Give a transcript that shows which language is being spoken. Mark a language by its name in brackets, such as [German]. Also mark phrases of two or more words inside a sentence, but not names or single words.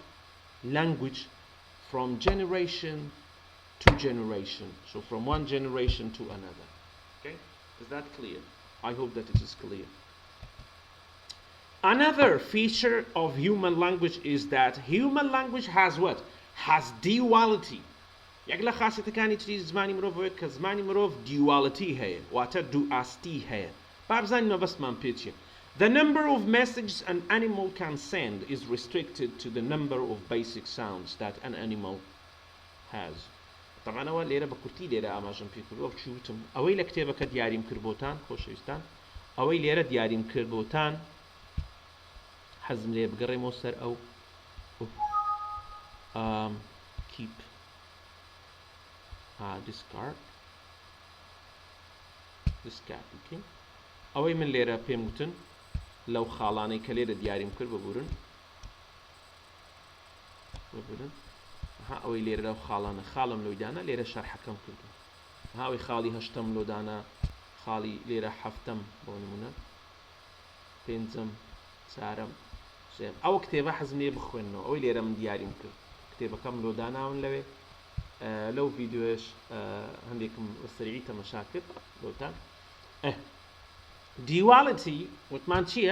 [English] Language from generation to generation. So from one generation to another. Okay? Is that clear? I hope that it is clear. Another feature of human language is that human language has what? Has duality. [Central Kurdish] یەک لە خاصیەتەکانی تری زمانی مرۆڤەوەیە کە زمانی مرۆڤ duality هەیە واتە دوئاستی هەیە با بزانینەوە بەسمان پێچیە. [English] The number of messages an animal can send is restricted to the number of basic sounds that an animal has. [Central Kurdish] طبعا ئەوە لێرە بە کورتی لێرە ئاماژەم پێ کردووە چوتم ئەوەی لە کتێبەکە دیاریم کرد بۆتان خۆشەویستان ئەوەی لێرە دیاریم کرد بۆتان حەزم لێ بگەڕێمەوە سەر ئەو [English] keep discard okay. [Central Kurdish] ئەوەی من لێرە پێم وتن لەو خاڵانەی کە لێرە دیاریم کرد ببورن ئەوەی لێرە لەو خاڵانە خاڵم لۆیدانە لێرە شەرحەکەم کردو ئەوەی خاڵی هەشتم لۆدانە خاڵی لێرە حەفتەم بۆ نمونە پێنجەم چارەم سێم ئەو کتێبە حەزم لێ بخوێنەوە ئەوەی لێرە من دیاریم کرد کتێبەکەم لۆداناون لەوێ لەو ڤیدیۆش هەندێکم سەریعی تەماشا کرد لۆتان duality وتمان چییە؟